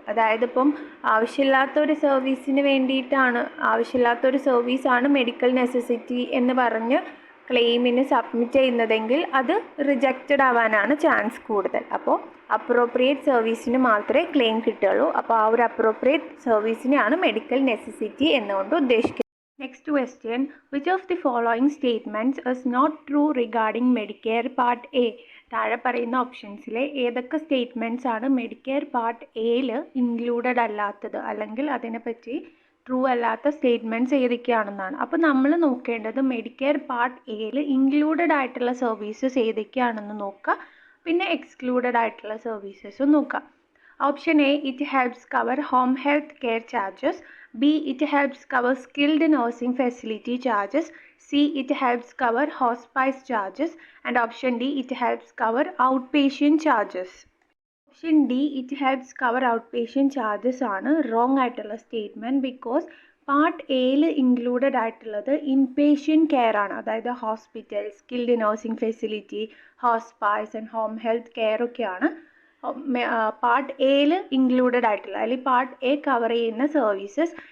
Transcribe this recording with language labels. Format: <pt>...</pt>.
<ml>അതായത് ഇപ്പം ആവശ്യമില്ലാത്തൊരു സർവീസിന് വേണ്ടിയിട്ടാണ്, ആവശ്യമില്ലാത്തൊരു സർവീസാണ് മെഡിക്കൽ നെസസിറ്റി എന്ന് പറഞ്ഞ് ക്ലെയിമിന് സബ്മിറ്റ് ചെയ്യുന്നതെങ്കിൽ അത് റിജക്റ്റഡ് ആവാനാണ് ചാൻസ് കൂടുതൽ. അപ്പോൾ അപ്രോപ്രിയേറ്റ് സർവീസിന് മാത്രമേ ക്ലെയിം കിട്ടുകയുള്ളൂ. അപ്പോൾ ആ ഒരു അപ്രോപ്രിയേറ്റ് സർവീസിനെയാണ് മെഡിക്കൽ നെസസിറ്റി എന്നുകൊണ്ട് ഉദ്ദേശിക്കുന്നത്.</ml> <en>Next question, which of the following statements is not true regarding Medicare Part A?</en> <ml>താഴെ പറയുന്ന ഓപ്ഷൻസിലെ ഏതൊക്കെ സ്റ്റേറ്റ്മെൻറ്റ്സ് ആണ് മെഡിക്കെയർ പാർട്ട് എയിൽ ഇൻക്ലൂഡഡ് അല്ലാത്തത്, അല്ലെങ്കിൽ അതിനെപ്പറ്റി ട്രൂ അല്ലാത്ത സ്റ്റേറ്റ്മെൻറ്റ്സ് ഏതൊക്കെയാണെന്നാണ്. അപ്പോൾ നമ്മൾ നോക്കേണ്ടത് മെഡിക്കെയർ പാർട്ട് എയിൽ ഇൻക്ലൂഡഡ് ആയിട്ടുള്ള സർവീസസ് ഏതൊക്കെയാണെന്ന് നോക്കുക, പിന്നെ എക്സ്ക്ലൂഡഡ് ആയിട്ടുള്ള സർവീസസും നോക്കുക.</ml> <en>Option A, it helps cover home health care charges. B, it helps cover skilled nursing facility charges. C, it helps cover hospice charges. And option D, it helps cover outpatient charges. Option D, it helps cover outpatient charges</en> <ml>ആണ്</ml> <en>wrong</en> <ml>ആയിട്ടുള്ള statement. Because part എയിൽ included ആയിട്ടുള്ളത് inpatient care ആണ്. അതായത് hospital, skilled nursing facility, hospice and home health care ഒക്കെയാണ് part എയിൽ included ആയിട്ടുള്ള, അല്ലെങ്കിൽ പാർട്ട് എ കവർ ചെയ്യുന്ന സർവീസസ്.</ml>